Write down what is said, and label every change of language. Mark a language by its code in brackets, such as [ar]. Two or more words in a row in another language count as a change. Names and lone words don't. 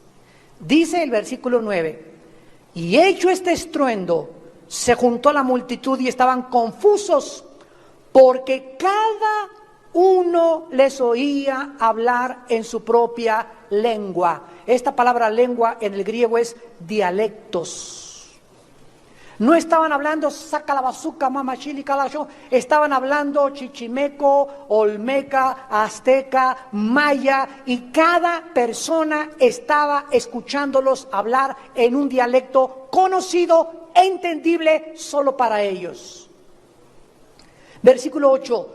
[es] Dice el versículo 9, y hecho este estruendo, se juntó la multitud y estaban confusos, porque cada uno les oía hablar en su propia lengua. Esta palabra lengua en el griego es dialectos. No estaban hablando sacalabazuca, mamachili, calacho. Estaban hablando chichimeco, olmeca, azteca, maya, y cada persona estaba escuchándolos hablar en un dialecto conocido, entendible solo para ellos. Versículo 8.